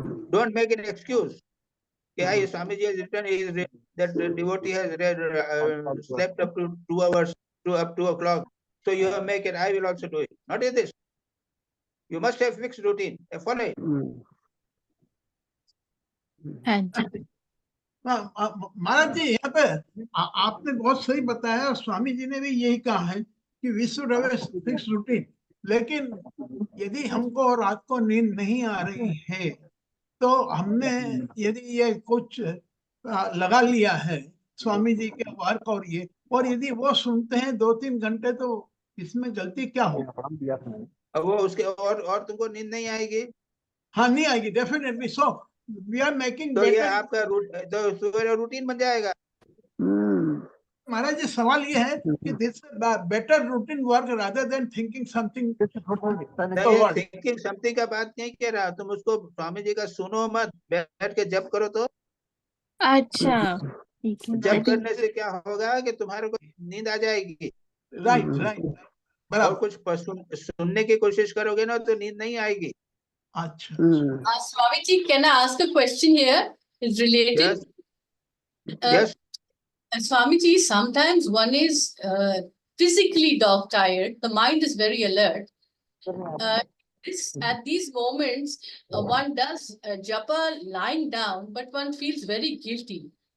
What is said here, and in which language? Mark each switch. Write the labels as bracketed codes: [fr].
[en] Don't make an excuse. Yeah, Swamiji has written that the devotee has slept up to 2 hours, up 2 o'clock. So you make it, I will also do it. Not this. You must have fixed routine. Follow it. [hi] महाराज जी, यहाँ पे आपने बहुत सही बताया और स्वामी जी ने भी यही कहा है कि [en] We should have a fix routine. [hi] लेकिन यदि हमको रात को नींद नहीं आ रही है तो हमने यदि ये कुछ लगा लिया है स्वामी जी के वर्क और यदि वो सुनते हैं 2-3 घंटे, तो इसमें गलती क्या होगी? वो उसके और तुमको नींद नहीं आएगी। हाँ, नहीं आएगी definitely. [en] so we are making [hi] तो ये आपका रूटीन बन जाएगा। महाराज जी, सवाल ये है कि [en] This better routine work rather than thinking something. [hi] Thinking something का बात नहीं कह रहा, तुम उसको स्वामी जी का सुनो मत, बैठ के जप करो। तो अच्छा, जप करने से क्या होगा कि तुम्हारे को नींद आ जाएगी। राइट। और कुछ सुनने की कोशिश करोगे ना तो नींद नहीं आएगी। अच्छा। [en] Swami ji, can I ask a question here? It's related. Yes. Swami ji, sometimes one is physically dog tired. The mind is very alert. At these moments, one does japa lying down, but one feels very guilty.